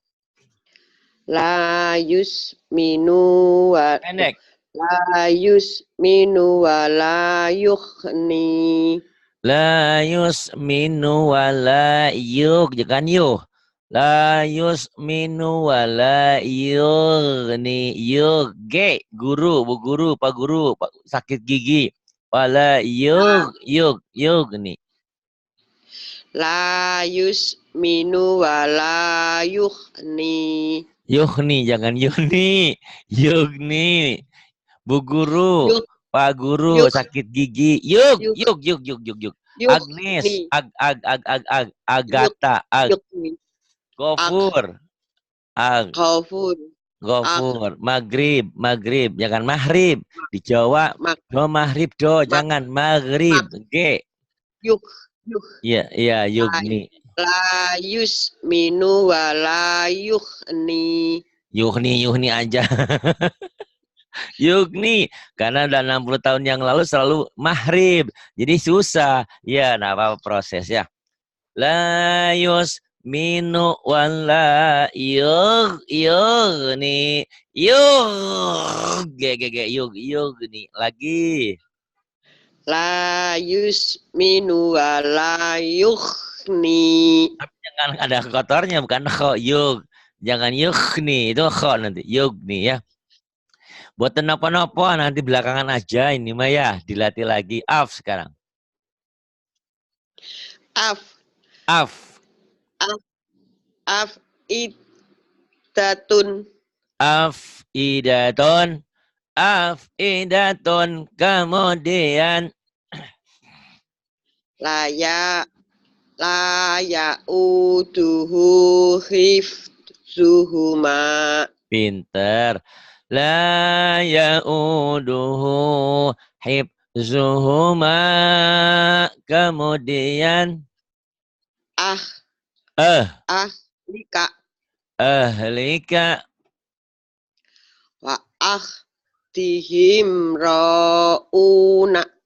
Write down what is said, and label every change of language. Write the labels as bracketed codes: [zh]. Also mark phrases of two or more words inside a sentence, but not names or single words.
[ar] لا يسمن و [id] Pendek. [ar] لا يسمن ولا يغني. La yusminu wa la yug. [id] Jangan yuh. [ar] La yusminu wa la yughni. Yug. G. [id] Guru. Bu guru. Pak guru. Pak, sakit gigi. [ar] Wala yug. Yug. Yughni. لا يسمن ولا يغني. Yughni. Jangan Yuhni. Yughni. [id] Bu guru. Yuk, Pak guru. yuk, Sakit gigi. Yug. yuk, [ar] Yug. Yug. Yug. Yug. Yug. Agnes. yughni. Ag. [id] Yuk, Agatha. [ar] Ag. yughni. Ak, Gofur. Ag. khawfun. Ak, [id] Gofur, maghrib, jangan maghrib. Di Jawa, mak, do maghrib do, mak, jangan maghrib. mak, G, yuk, yuk. iya, iya, [ar] La, yugni. لا يسمن ولا يغني. [id] Yuhni aja. Yugni, karena udah 60 tahun yang lalu selalu maghrib. Jadi susah. Ya, nah apa proses ya. [ar] لا يسمن ولا يغني. Yugni. Lagi. لا يسمن ولا يغني. [id] Tapi jangan ada kotornya, bukan kho, yug. Jangan yughni, itu kho nanti, yugni ya. Buat nopo-nopo nanti belakangan aja ini mah ya, dilatih lagi. Af sekarang. [ar] Af, Af. af, af, idatun. Af idaton. Af idaton. [id] Kemudian. [ar] لا يئوده حفظهما. Pinter. La ya'uduhu hibzuhuma. [id] Kemudian. [ar] Lika Ahlika. wa dihim ra'una.